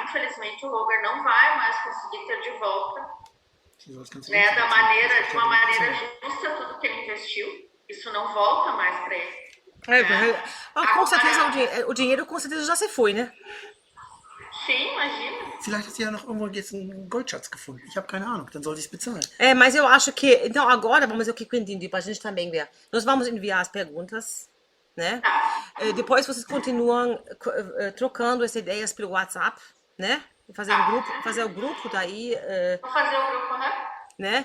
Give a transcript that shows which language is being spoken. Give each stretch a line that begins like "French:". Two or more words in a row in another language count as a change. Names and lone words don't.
Portuguese: Infelizmente, o Roger não vai mais conseguir ter de volta, né? De uma maneira justa tudo que ele investiu. Isso não volta mais para ele. Com certeza o dinheiro com certeza já se foi, né? Sim, imagina.
German: Vielleicht hat sie ja noch irgendwo jetzt einen Goldschatz gefunden. Ich habe keine Ahnung, dann soll sie es bezahlen.
Portuguese: Mas eu acho que... Então, agora, vamos ver o que eu entendi, pra gente também ver. Nós vamos enviar as perguntas, né? Depois vocês continuam trocando essas ideias pelo WhatsApp, né? Fazer o grupo, daí... Vou fazer o grupo, né?